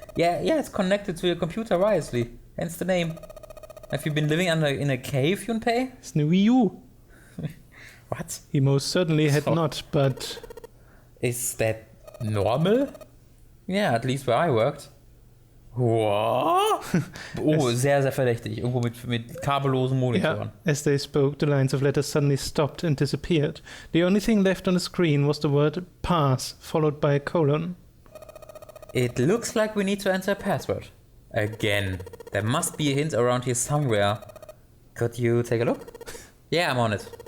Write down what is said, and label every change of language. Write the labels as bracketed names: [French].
[English] Yeah, it's connected to your computer wirelessly. Hence the name. Have you been living in a cave, Junpei? It's the Wii U. What? He most certainly had not, but... Is that normal? Yeah, at least where I worked. What? [German] Oh, sehr, sehr verdächtig. Irgendwo mit kabellosen Monitoren. [English] Yeah, as they spoke, the lines of letters suddenly stopped and disappeared. The only thing left on the screen was the word pass, followed by a colon. It looks like we need to enter a password. Again. There must be a hint around here somewhere. Could you take a look? Yeah, I'm on it.